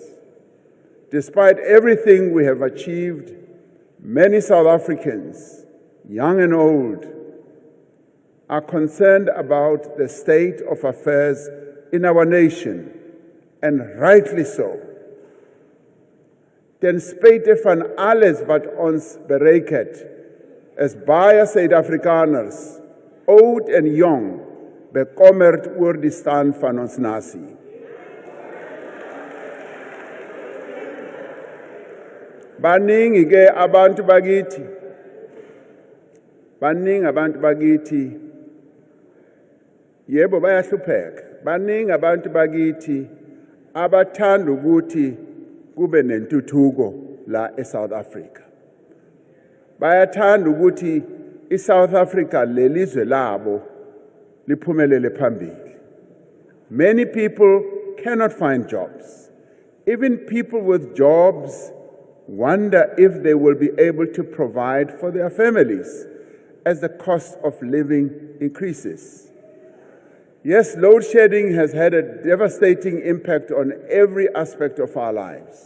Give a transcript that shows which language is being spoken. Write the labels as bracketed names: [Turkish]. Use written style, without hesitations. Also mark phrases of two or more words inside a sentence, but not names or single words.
[English] Despite everything we have achieved, many South Africans, young and old, are concerned about the state of affairs in our nation, and rightly so. [Afrikaans] Ten spyte van alles wat ons bereik het, is baie Suid-Afrikaners, oud en jong, bekommerd oor die stand van ons nasie. [Zulu] Baningi ke abantu bakithi, yebo bayahlupheka. Baningi abantu bakithi abathanda ukuthi kube nentuthuko la eSouth Africa. Bayathanda ukuthi iSouth Africa lelizwe labo liphumelele phambili. [English] Many people cannot find jobs. Even people with jobs wonder if they will be able to provide for their families as the cost of living increases. Yes, load shedding has had a devastating impact on every aspect of our lives.